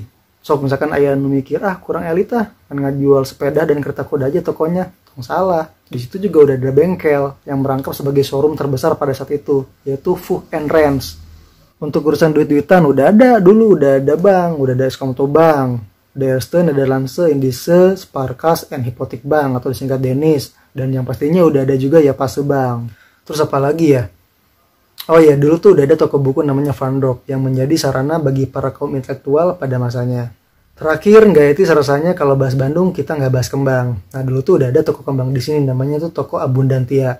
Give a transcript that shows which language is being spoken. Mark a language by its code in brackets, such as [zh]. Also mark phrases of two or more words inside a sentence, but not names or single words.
[id] Sok misalkan ayah mikir, kurang elit kan ngajual sepeda dan kereta kuda aja tokonya. Salah, di situ juga udah ada bengkel yang merangkap sebagai showroom terbesar pada saat itu, yaitu Fuch and Rens. Untuk urusan duit-duitan udah ada dulu, udah ada bank, udah ada Eskomto Bank. De Eerste Nederlandse Indische Spaarkas en Hypotheek Bank atau disingkat DENIS. Dan yang pastinya udah ada juga Ya Passe Bank. Terus apa lagi ya? Oh ya, dulu tuh udah ada toko buku namanya Van Dok yang menjadi sarana bagi para kaum intelektual pada masanya. Terakhir, nggak etis rasanya kalau bahas Bandung kita nggak bahas kembang. Nah dulu tuh udah ada toko kembang di sini, namanya tuh toko Abundantia.